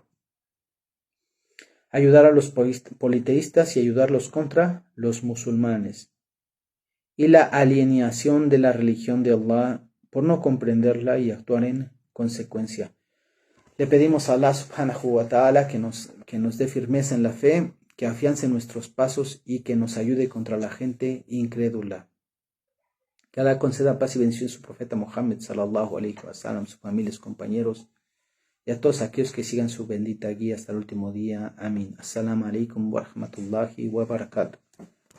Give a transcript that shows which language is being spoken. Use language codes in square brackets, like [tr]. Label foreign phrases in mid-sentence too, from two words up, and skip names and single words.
[es] Ayudar a los politeístas y ayudarlos contra los musulmanes. Y la alienación de la religión de Allah por no comprenderla y actuar en consecuencia. Le pedimos a Allah [ar] سبحانه وتعالى [es] que nos dé firmeza en la fe, que afiance nuestros pasos y que nos ayude contra la gente incrédula. Que Allah conceda paz y bendición a su profeta Muhammad [ar] صلى الله عليه وسلم, [es] sus familias, compañeros y a todos aquellos que sigan su bendita guía hasta el último día. Amén. [ar] السلام عليكم ورحمة الله وبركاته.